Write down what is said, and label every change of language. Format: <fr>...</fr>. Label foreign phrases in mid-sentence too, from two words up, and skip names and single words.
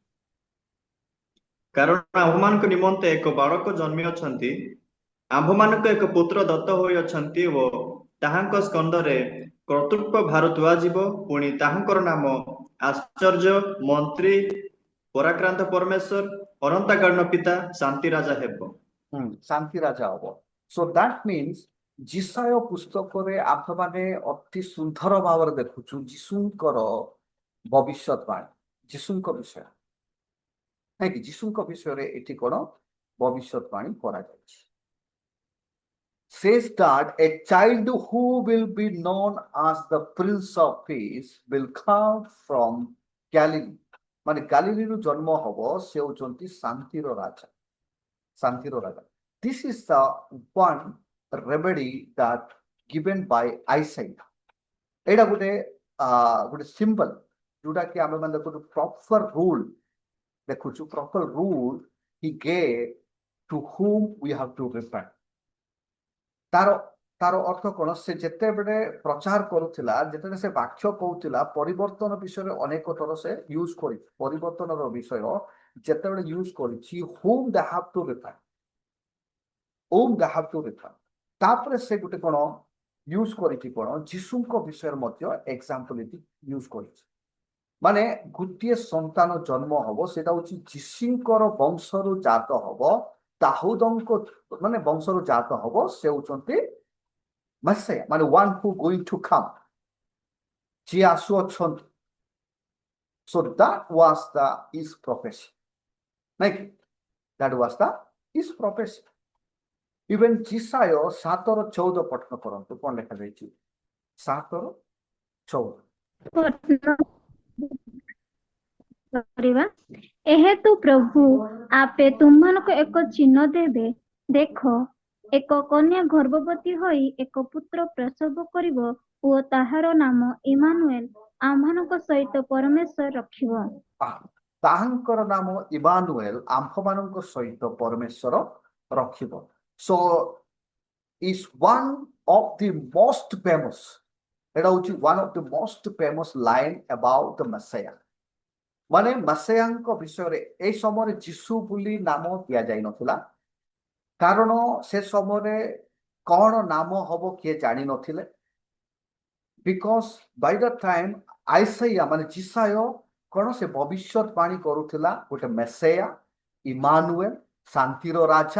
<or>କାରଣ ଆମ୍ଭମାନଙ୍କ ନିମନ୍ତେ ଏକ ବାଳକ ଜନ୍ମି ଅଛନ୍ତି, ଆମ୍ଭମାନଙ୍କ ଏକ ପୁତ୍ର ଦତ୍ତ ହୋଇଅଛନ୍ତି ଓ ତାହାଙ୍କ ସ୍କନ୍ଧରେ କର୍ତ୍ତୃତ୍ୱ ଭାର ତୁଆଯିବ। ପୁଣି ତାହାଙ୍କର ନାମ ଆଶ୍ଚର୍ଯ୍ୟ, ମନ୍ତ୍ରୀ, ପରାକ୍ରାନ୍ତ ପରମେଶ୍ୱର, ଅନନ୍ତକାଳୀନ ପିତା, ଶାନ୍ତି ରାଜା ହେବ। ଶାନ୍ତି ରାଜା ହବ।</or> <en>So that means</en> <or>ଯିଶାୟ ପୁସ୍ତକରେ ଆପଣମାନେ ଅତି ସୁନ୍ଦର ଭାବରେ ଦେଖୁଛୁ ଯୀଶୁଙ୍କର ଭବିଷ୍ୟତବାଣୀ, ଯୀଶୁଙ୍କ ବିଷୟ ନାଇଁ କି? ଯୀଶୁଙ୍କ ବିଷୟରେ ଏଠି କଣ ଭବିଷ୍ୟତବାଣୀ କରାଯାଇଛି।</or> <en>Says that a child who will be known as the Prince of Peace will come from Galilee,</en> <or>ମାନେ ଗାଲିଲୀରୁ ଜନ୍ମ ହବ, ସେ ହେଉଛନ୍ତି ଶାନ୍ତିର ରାଜା, ଶାନ୍ତିର ରାଜା।</or> <en>This is the one remedy that given by Isaiah.</en> <or>ଏଇଟା ଗୋଟେ ସିମ୍ବଲ ଯୋଉଟା କି ଆମେ ମାନେ ଦେଖୁଛୁ</or> <en>proper rule</en> <or>ଦେଖୁଛୁ,</or> <en>proper rule he gave to whom we have to repent.</en> <or>ତାର ଅର୍ଥ କଣ? ସେ ଯେତେବେଳେ ପ୍ରଚାର କରୁଥିଲା, ଯେତେବେଳେ ସେ ବାକ୍ୟ କହୁଥିଲା, ପରିବର୍ତ୍ତନ ବିଷୟରେ ଅନେକ ଥର ସେ ୟୁଜ କରିଛି। ପରିବର୍ତ୍ତନର ବିଷୟ ଯେତେବେଳେ ୟୁଜ କରିଛି,</or> <en>whom they have to repent, whom they have to repent,</en> <or>ତାପରେ ସେ ଗୋଟେ କଣ ୟୁଜ କରିଛି, କଣ ଯୀଶୁଙ୍କ ବିଷୟରେ ମଧ୍ୟ ଏକ୍ସାମ୍ପଲ ଏଠି ୟୁଜ କରିଛି। ମାନେ ଗୋଟିଏ ସନ୍ତାନ ଜନ୍ମ ହବ, ସେଟା ହଉଛି ଯୀଶୁଙ୍କର ବଂଶରୁ ଜାତ ହବ, ଦାଉଦଙ୍କ ମାନେ ବଂଶରୁ ଜାତ ହବ, ସେ ହଉଛନ୍ତି ମେସିଆ, ମାନେ</or> <en>one who going to come,</en> <or>ଯିଏ ଆସୁଅଛନ୍ତି।</or> <en>So that was his prophecy,</en> <or>ନାଇଁ କି?</or> <en>That was his prophecy. Even</en> <or>ଯିଶାୟ 7 ର 14 ପଠନ କରନ୍ତୁ, କଣ ଲେଖାଯାଇଛି? 7 ର 14 କରିବା। ଏହେତୁ ପ୍ରଭୁ ଆପେ ତୁମମାନଙ୍କୁ ଏକ ଚିହ୍ନ ଦେବେ, ଦେଖ ଏକ କନ୍ୟା ଗର୍ଭବତୀ ହୋଇ ଏକ ପୁତ୍ର ପ୍ରସବ କରିବ ଓ ତାହାର ନାମ ଇମାନୁଏଲ, ଆମ୍ଭମାନଙ୍କ ସହିତ ପରମେଶ୍ୱର ରଖିବ। ତାହାଙ୍କର ନାମ ଇମାନୁଏଲ, ଆମ୍ଭମାନଙ୍କ ସହିତ ପରମେଶ୍ୱର ରଖିବ।</or> <en>So is one of the most famous,</en> <or>ଏଟା ହଉଛି</or> <en>one of the most famous line about the Messiah.</en> <or>ମାନେ ମେସିଆଙ୍କ ବିଷୟରେ ଏଇ ସମୟରେ ଯୀଶୁ ବୋଲି ନାମ ଦିଆଯାଇ ନଥିଲା, କାରଣ ସେ ସମୟରେ କଣ ନାମ ହବ କିଏ ଜାଣିନଥିଲେ।</or> <en>because by the time</en> <or>ଆଇସାୟା ମାନେ ଯିଶାୟ କଣ ସେ ଭବିଷ୍ୟତବାଣୀ କରୁଥିଲା ଗୋଟେ ମେସିଆ, ଇମାନୁଏଲ, ଶାନ୍ତିର ରାଜା।</or>